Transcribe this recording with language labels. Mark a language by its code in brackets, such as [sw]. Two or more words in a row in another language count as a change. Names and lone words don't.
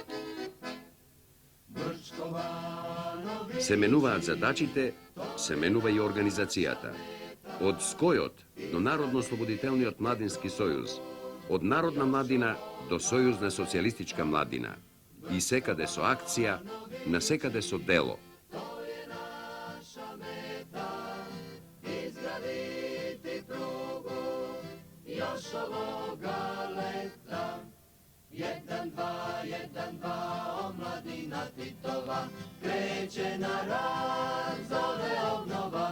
[mk] Се менуваат задачите, се менува и организацијата. Од СКОЈот до Народно-ослободителниот младински сојуз, од народна младина до сојузна социјалистичка младина, и секаде со акција, насекаде со дело. [sr] Jedan, dva, omladina Titova, kreće na rad, zove obnova.